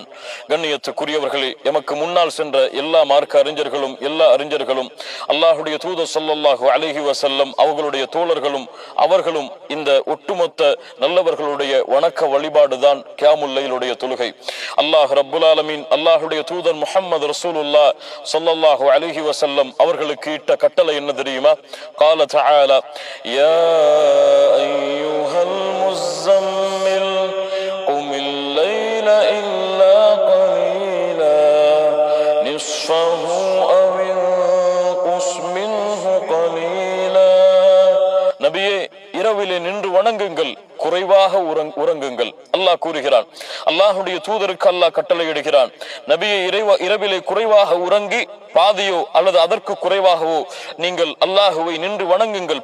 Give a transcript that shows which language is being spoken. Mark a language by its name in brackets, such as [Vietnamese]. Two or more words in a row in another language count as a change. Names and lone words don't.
[Tamil] கண்ணியத்துக்குரியவர்களே, எமக்கு முன்னால் சென்ற எல்லா மார்க்க அறிஞர்களும் எல்லா அறிஞர்களும் அல்லாஹுடைய தூதர் [Arabic] صلى الله عليه وسلم [Tamil] அவர்களுடைய தோழர்களும் அவர்களும் இந்த ஒட்டுமொத்த நல்லவர்களுடைய வணக்க வழிபாடுதான் கியாமுல் லைலுடைய தொழுகை. [Arabic] الله رب العالمين [Tamil] அல்லாஹுடைய தூதர் [Arabic] محمد رسول الله صلى الله عليه وسلم [Tamil] அவர்களுக்கு இட்ட கட்டளை என்ன தெரியுமா? [Arabic] قال تعالى يا أيها المزمل قم الليل إلا قليلا نصفه أو انقص منه قليلا. [Tamil] நபியே, இரவிலே நின்று வணங்குங்கள், குறைவாக உறங்குங்கள். அல்லாஹ் கூறுகிறான். அல்லாஹுடைய தூதருக்கு அல்லாஹ் கட்டளை இடுகிறான், நபியை இரவிலே குறைவாக உறங்கி பாதியோ அல்லது அதற்கு குறைவாகவோ நீங்கள் அல்லாஹுவை நின்று வணங்குங்கள்.